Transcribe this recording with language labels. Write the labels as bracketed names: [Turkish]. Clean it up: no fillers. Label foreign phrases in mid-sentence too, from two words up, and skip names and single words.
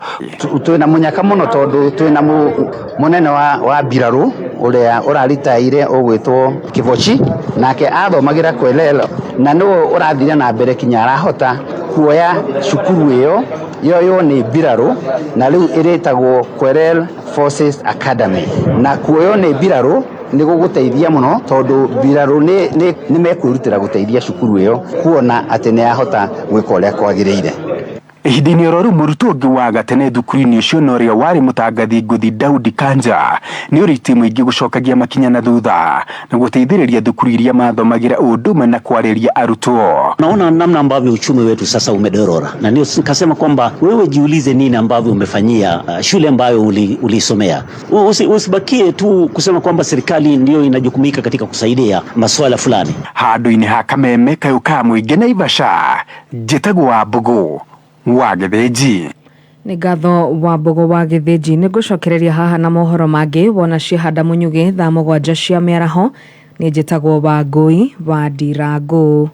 [Kikuyu] Twĩna mũnyaka mũno tondũ twĩna mũnene wa mbirarũ ũrĩa ũraritaire ũgwĩtwo Kivochi, nake athomagĩra Kwelel na nĩwe ũrathire na mbere kinya arahota kuoya cukuru ĩyo yoyo nĩ mbirarũ na rĩu ĩrĩtagwo Kwelel Forces Academy, na kuoyo nĩ mbirarũ nĩ gũgũteithia mũno tondũ mbirarũ nĩ mekwĩrutĩra gũteithia cukuru ĩyo kuona atĩ nĩ yahota gwĩka ũrĩa kwagĩrĩire. Ihinda-inĩ oro rĩu mũrutwo ũngĩ wa gatene thukuru-inĩ ũcio na ũrĩa warĩ mũtangathi ngũthi Daudi Kanja nĩ ũrĩtie mũingĩ gũcokagia makinya na thutha na gũteithĩrĩria thukuru iria mathomagira ũndũmwe na kwarĩria arutwo. [Swahili] Naona namna ambavyo uchumi wetu sasa umedorora, na ndio nikasema kwamba wewe jiulize nini ambavyo umefanyia shule ambayo ulisomea. Usibakie tu kusema kwamba serikali ndio inajukumika katika kusaidia masuala fulani. [Kikuyu] Handũ-inĩ ha kameme kayũ ka mũingĩ Naivasha, njĩtagwo Wambũgũ wa Gĩthĩnji. Nĩ ngatho Wambũgũ wa Gĩthĩnji. Nĩ ngũcokereria haha na mohoro mangĩ wona Ciahanda Mũnyugĩ thaa 7 cia mĩaraho. Nĩ njĩtagwo Wangũi wa Ndirangũ.